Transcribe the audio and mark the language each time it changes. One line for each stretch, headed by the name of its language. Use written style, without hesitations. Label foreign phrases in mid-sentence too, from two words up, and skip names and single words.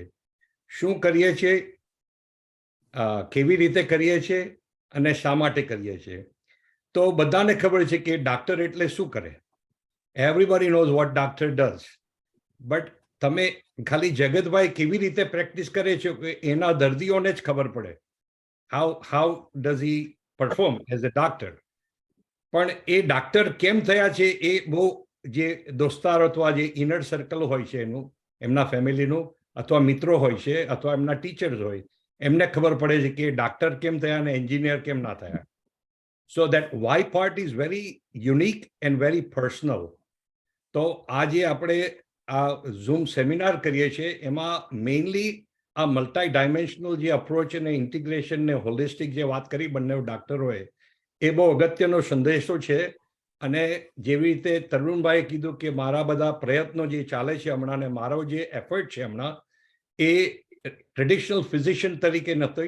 Gujarati: શું કરીએ છીએ, કેવી રીતે કરીએ છીએ અને શા માટે કરીએ છીએ. તો બધાને ખબર છે કે ડાક્ટર એટલે શું કરે.
English: Everybody knows what doctor does.
Gujarati: બટ તમે ખાલી જગતભાઈ કેવી રીતે પ્રેક્ટિસ કરે છે એના દર્દીઓને જ ખબર પડે.
English: How does he perform as a doctor?
Gujarati: પણ એ ડાક્ટર કેમ થયા છે એ બહુ જે દોસ્તાર અથવા જે
English: inner circle
Gujarati: હોય છે એનું, એમના ફેમિલીનું, અથવા મિત્રો હોય છે, અથવા એમના ટીચર્સ હોય, એમને ખબર પડે છે કે ડાક્ટર કેમ થયા અને એન્જિનિયર કેમ ના થયા.
English: So that why part is very unique and very personal.
Gujarati: તો આ જે આપણે આ
English: Zoom seminar
Gujarati: કરીએ છીએ એમાં મેઇનલી આ
English: multi dimensional
Gujarati: જે અપ્રોચ અને ઇન્ટિગ્રેશન ને હોલિસ્ટિક જે વાત કરી બંને ડાક્ટરોએ, એ બહુ અગત્યનો સંદેશો છે. અને જેવી રીતે તરુણભાઈએ કીધું કે મારા બધા પ્રયત્નો જે ચાલે છે હમણાં, ને મારો જે એફર્ટ છે હમણાં, એ
English: traditional physician
Gujarati: તરીકે નથી.